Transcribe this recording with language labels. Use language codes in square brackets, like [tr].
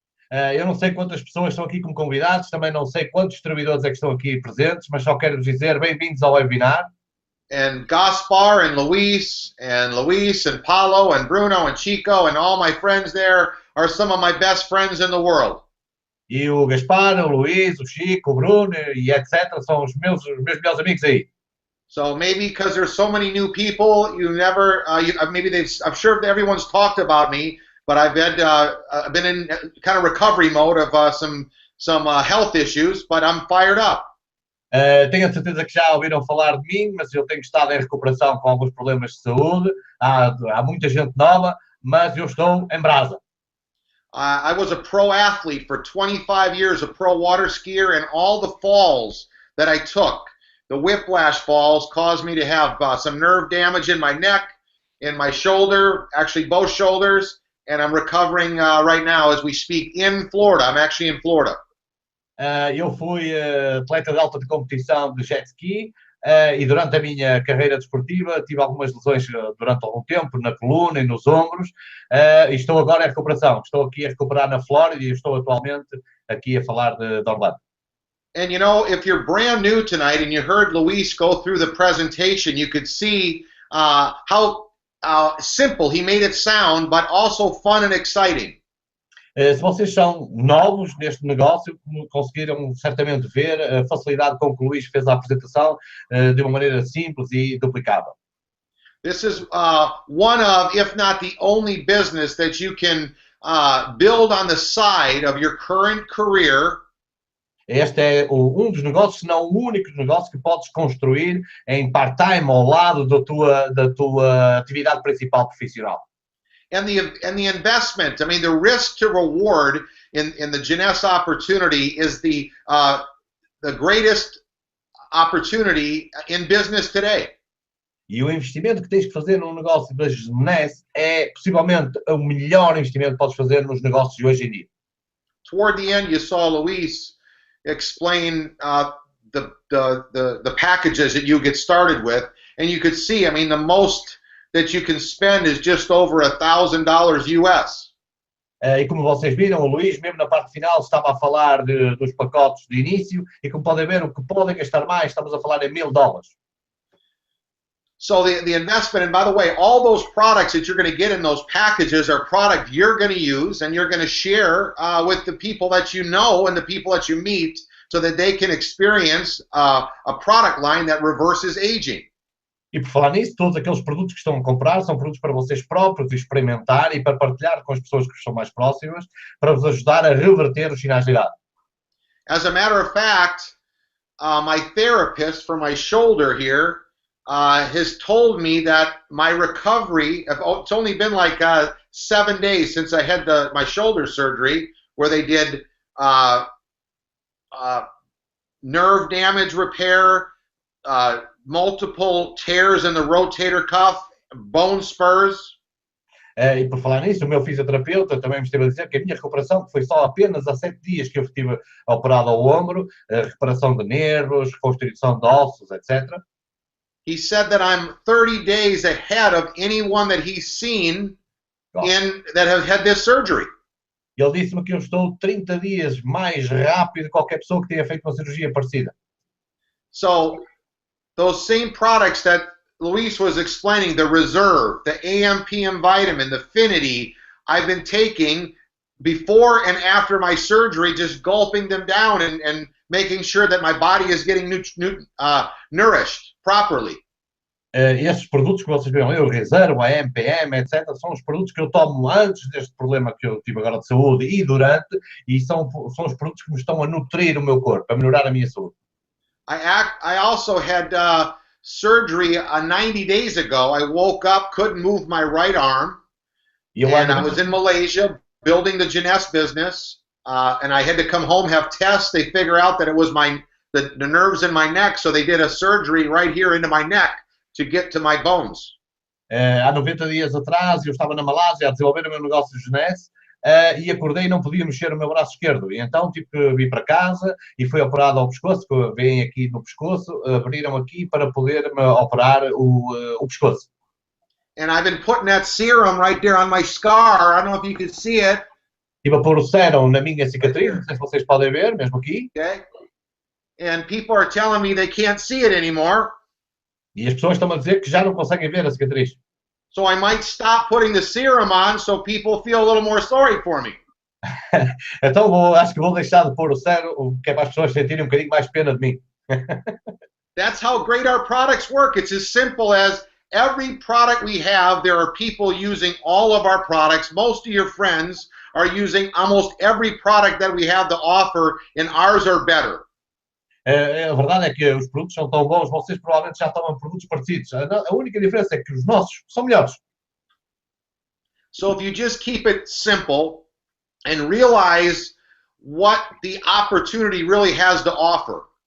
[pt] Eu não sei quantas pessoas estão aqui como convidados, também não sei quantos distribuidores é que estão aqui presentes, mas só quero vos dizer bem-vindos ao webinar. [en] And Gaspar and Luis and Paulo and Bruno and Chico and all my friends there are some of my best friends in the world. [pt] E o Gaspar, o Luís, o Chico, o Bruno e etc. são os meus melhores amigos aí. [en] So maybe because there's so many new people, you never, maybe I'm sure everyone's talked about me, but I've been in kind of recovery mode of some health issues, but I'm fired up. [pt] Tenho a certeza que já ouviram falar de mim, mas eu tenho estado em recuperação com alguns problemas de saúde. Há muita gente nova, mas eu estou em brasa. [en] I was a pro athlete for 25 years, a pro water skier, and all the falls that I took, the whiplash falls, caused me to have some nerve damage in my neck, in my shoulder, actually both shoulders, and I'm recovering right now as we speak in Florida. I'm actually in Florida. [pt] Eu fui atleta de alta competição de jet ski e durante a minha carreira desportiva tive algumas lesões durante algum tempo na coluna e nos ombros e estou agora em recuperação. Estou aqui a recuperar na Flórida e estou atualmente aqui a falar de Orlando. [en] And you know, if you're brand new tonight and you heard Luis go through the presentation, you could see how simple he made it sound, but also fun and exciting. [pt] Se vocês são novos neste negócio, conseguiram certamente ver a facilidade com que o Luís fez a apresentação de uma maneira simples e duplicável. [en] This is one of, if not the only business that you can build on the side of your current career. [pt] Este é dos negócios, se não o único negócio que podes construir em part-time ao lado da tua atividade principal profissional. [en] And the investment, I mean, the risk to reward in the JEUNESSE opportunity is the greatest opportunity in business today. [pt] E o investimento que tens que fazer num negócio da JEUNESSE é possivelmente o melhor investimento que podes fazer nos negócios de hoje em dia. [en] Toward the end, you saw Luis explain the packages that you get started with, and you could see, I mean, the most that you can spend is just over $1,000 US. [pt] E como vocês viram, o Luís, mesmo na parte final, estava a falar dos pacotes de início, e como podem ver, o que podem gastar mais, estamos a falar em $1,000. [en] So the investment, and by the way, all those products that you're going to get in those packages are product you're going to use and you're going to share with the people that you know and the people that you meet so that they can experience a product line that reverses aging. [pt] E por falar nisso, todos aqueles produtos que estão a comprar são produtos para vocês próprios experimentar e para partilhar com as pessoas que são mais próximas para vos ajudar a reverter os sinais de idade. [en] As a matter of fact, my therapist for my shoulder here has told me that my recovery, it's only been like 7 days since I had my shoulder surgery where they did nerve damage repair, multiple tears in the rotator cuff, bone spurs. [pt] E por falar nisso, o meu fisioterapeuta também me esteve a dizer que a minha recuperação, que foi só apenas há 7 dias que eu estive operado ao ombro, recuperação de nervos, reconstrução de ossos, etc. [en] He said that I'm 30 days ahead of anyone that he's seen that have had this surgery. [pt] Ele disse-me que eu estou 30 dias mais rápido que qualquer pessoa que tenha feito uma cirurgia parecida. [en] So, those same products that Luis was explaining, the Reserve, the AM/PM vitamin, the Affinity, I've been taking before and after my surgery, just gulping them down and making sure that my body is getting nourished properly. [pt] Estes produtos que vocês viram, o Reserve, a EMPREENDEDORA, etc., são os produtos que eu tomo antes deste problema que eu tive agora de saúde e durante, e são os produtos que me estão a nutrir o meu corpo, a melhorar a minha saúde. [en] I also had surgery 90 days ago. I woke up, couldn't move my right arm, and I was in Malaysia building the JEUNESSE business, and I had to come home, have tests. They figure out that it was the nerves in my neck, so they did a surgery right here into my neck to get to my bones. [pt] Há 90 dias atrás, eu estava na Malásia a desenvolver o meu negócio de JEUNESSE e acordei e não podia mexer o meu braço esquerdo. E então tive que vir para casa e fui operado ao pescoço, que vem aqui no pescoço, abriram aqui para poder me operar o pescoço. [en] And I've been putting that serum right there on my scar. I don't know if you can see it. [pt] Estive a pôr o sérum na minha cicatriz, não sei se vocês podem ver, mesmo aqui. Okay. [en] And people are telling me they can't see it anymore. [pt] E as pessoas estão a dizer que já não conseguem ver a cicatriz. [en] So I might stop putting the serum on so people feel a little more sorry for me. [pt] Então acho que vou deixar de pôr o sérum, que é para as pessoas sentirem um bocadinho mais pena de mim. [en] That's how great our products work. It's as simple as every product we have, there are people using all of our products. Most of your friends are using almost every product that we have to offer, and ours are better. [pt] A verdade é que os produtos são tão bons, vocês provavelmente já tomam produtos parecidos. A única diferença é que os nossos são melhores. [en] So if you just keep it simple and realize what the opportunity really has to offer.